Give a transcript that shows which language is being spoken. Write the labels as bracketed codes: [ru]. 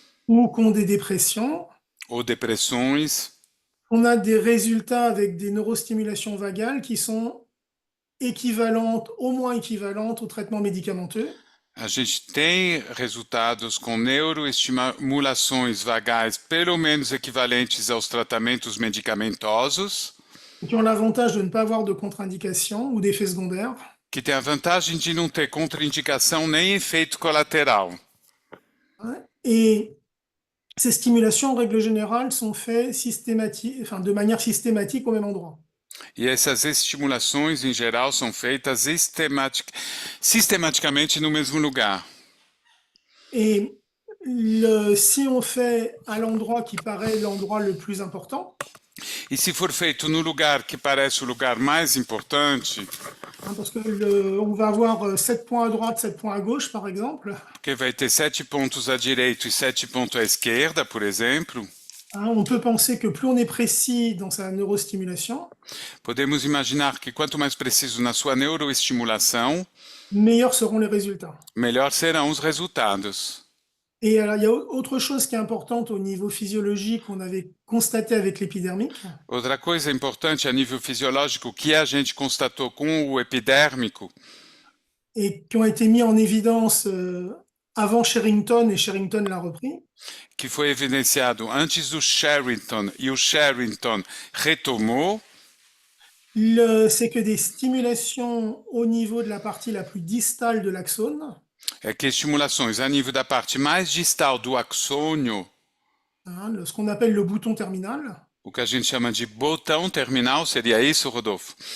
[fr] ou qui ont des dépressions, [pt] ou depressões, [fr] on a des résultats avec des neurostimulations vagales qui sont équivalentes, au moins équivalentes au traitement médicamenteux. [pt] a gente tem resultados com neuroestimulações vagais pelo menos equivalentes aos tratamentos medicamentosos, [fr] Qui ont l'avantage de ne pas avoir de contre-indications ou d'effets secondaires. [pt] que tem a vantagem de não ter contraindicação nem efeito colateral. Hein. [fr] Et ces stimulations, en règle générale, sont faites de manière systématique au même endroit. [pt] E essas estimulações, em geral, são feitas sistematicamente no mesmo lugar. [fr] Et si on fait à l'endroit qui paraît l'endroit le plus important, [pt] E se for feito no lugar que parece o lugar mais importante, [fr] hein, parce que on va avoir 7 points à droite, 7 points à gauche, par exemple, [pt] porque vai ter 7 pontos à direita e 7 pontos à esquerda, por exemplo, [fr] hein, on peut penser que plus on est précis dans sa neurostimulation, [pt] podemos imaginar que quanto mais preciso na sua neuroestimulação, [fr] meilleurs seront les résultats. [pt] melhor serão os resultados. [fr] Et alors, il y a autre chose qui est importante au niveau physiologique qu'on avait constaté avec l'épidermique, [pt] Outra coisa importante a nível fisiológico que a gente constatou com o epidérmico, [fr] et qui ont été mis en évidence avant Sherrington, et Sherrington l'a repris, [pt] que foi evidenciado antes do Sherrington e o Sherrington retomou, [fr] c'est que des stimulations au niveau de la partie la plus distale de l'axone, [pt] é que estimulações a nível da parte mais distal do axônio, [fr] hein, ce qu'on appelle le bouton terminal, [pt] o que a gente chama de botão terminal, seria isso, Rodolfo?